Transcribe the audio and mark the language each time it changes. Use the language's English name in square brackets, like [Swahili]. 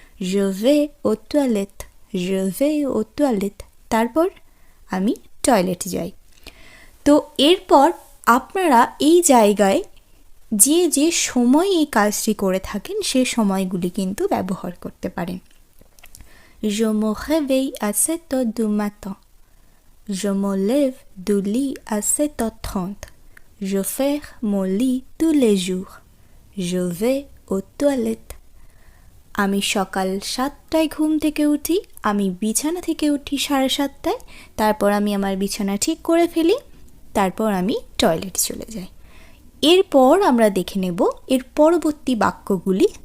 [French] Je vais aux toilettes. Je vais aux toilettes. [Bangla] তারপর আমি টয়লেটে যাই। তো এরপর আপনারা এই জায়গায় যে যে সময় এই কাজটি করে থাকেন সে সময়গুলি কিন্তু ব্যবহার করতে পারেন। [French] Je me réveille à 7 heures du matin. Je me lève du lit à 7h30. Je ferme mon lit tous les jours. Je vais aux toilettes. [Bangla] আমি সকাল 7টায় ঘুম থেকে উঠি, আমি বিছানা থেকে উঠি 7:30টায়, তারপর আমি আমার বিছানা ঠিক করে ফেলি, তারপর আমি টয়লেটে চলে যাই। এরপর আমরা দেখে নেব এর পরবর্তী বাক্যগুলি।